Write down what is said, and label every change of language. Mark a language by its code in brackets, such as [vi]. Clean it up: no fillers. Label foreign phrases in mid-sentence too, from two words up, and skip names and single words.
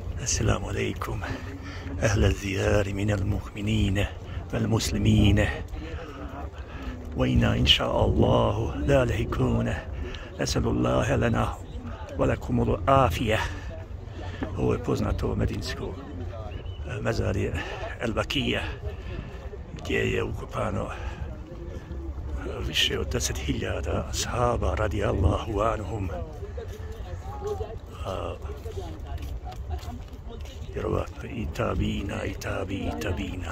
[ar] السلام عليكم أهل الديار من المؤمنين والمسلمين وإنا إن شاء الله لا لاحقون نسأل الله لنا ولكم العافية. [bs] Ovo je poznato medinsko mezarje El Bakija gdje je ukopano više od 10.000 ashaba [ar] رضي الله عنهم. [bs] Vjerovatno i tabina i tabina.